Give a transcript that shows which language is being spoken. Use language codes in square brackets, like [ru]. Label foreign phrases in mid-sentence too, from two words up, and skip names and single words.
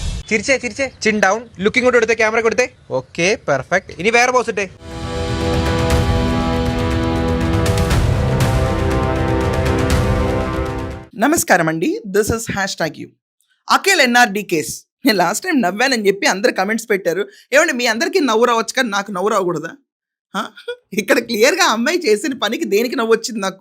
[ml] തിരിച്ചേ [en] chin down looking [ml] കൊണ്ട് എടുത്തേ ക്യാമറ കൊടുത്തേ [en] okay perfect [ml] ഇനി വേറെ പോസ് ഇട്ടേ [te] నమస్కారం అండి, [en] this is [te] #యూ. అఖిల్ ఎన్ఆర్డి కేస్. నేను [en] last time [te] నవ్వానని చెప్పి అందరు కమెంట్స్ పెట్టారు. ఏమండి మీ అందరికీ నవ్వు రావచ్చు కానీ నాకు నవ్వు రాకూడదా? ఇక్కడ క్లియర్గా అమ్మాయి చేసిన పనికి దేనికి నవ్వు వచ్చింది నాకు?